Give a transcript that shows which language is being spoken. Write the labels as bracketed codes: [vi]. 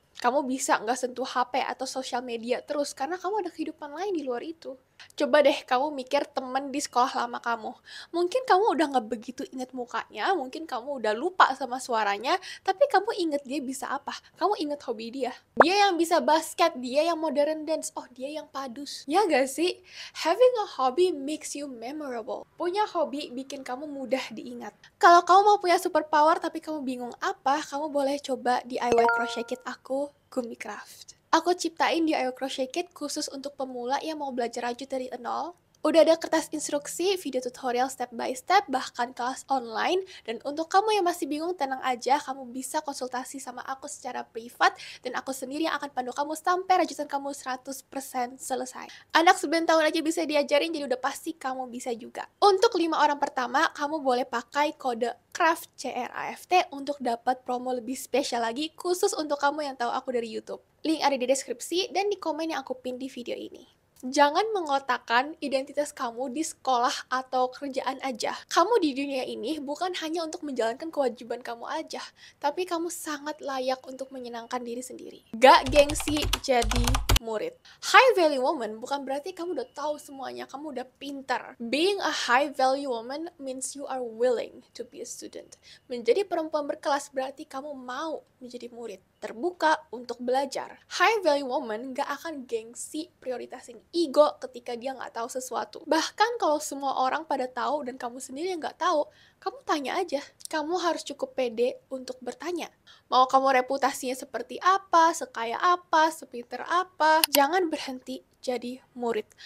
[id] Kamu bisa nggak sentuh HP atau sosial media terus karena kamu ada kehidupan lain di luar itu. Coba deh kamu mikir temen di sekolah lama kamu. Mungkin kamu udah nggak begitu inget mukanya, mungkin kamu udah lupa sama suaranya, tapi kamu inget dia bisa apa? Kamu inget hobi dia. Dia yang bisa basket, dia yang modern dance, oh dia yang padus. Ya gak sih? [en] Having a hobby makes you memorable. [id] Punya hobi bikin kamu mudah diingat. Kalau kamu mau punya superpower tapi kamu bingung apa, kamu boleh coba DIY crochet kit aku, Gumi Craft. Aku ciptain DIY crochet kit khusus untuk pemula yang mau belajar rajut dari nol. Udah ada kertas instruksi, video tutorial step by step, bahkan kelas online. Dan untuk kamu yang masih bingung, tenang aja, kamu bisa konsultasi sama aku secara privat, dan aku sendiri yang akan pandu kamu sampai rajutan kamu 100% selesai. Anak 9 tahun aja bisa diajarin, jadi udah pasti kamu bisa juga. Untuk 5 orang pertama, kamu boleh pakai kode CRAFT, CRAFT, untuk dapat promo lebih spesial lagi, khusus untuk kamu yang tahu aku dari YouTube. Link ada di deskripsi dan di komen yang aku pin di video ini. Jangan mengotakkan identitas kamu di sekolah atau kerjaan aja. Kamu di dunia ini bukan hanya untuk menjalankan kewajiban kamu aja, tapi kamu sangat layak untuk menyenangkan diri sendiri. Gak gengsi jadi murid. High value woman bukan berarti kamu udah tahu semuanya, kamu udah pintar. [en] Being a high value woman means you are willing to be a student. [id] Menjadi perempuan berkelas berarti kamu mau menjadi murid, terbuka untuk belajar. High value woman gak akan gengsi prioritasin ego ketika dia nggak tahu sesuatu. Bahkan kalau semua orang pada tahu dan kamu sendiri yang nggak tahu, kamu tanya aja. Kamu harus cukup pede untuk bertanya. Mau kamu reputasinya seperti apa, sekaya apa, sepinter apa, jangan berhenti jadi murid.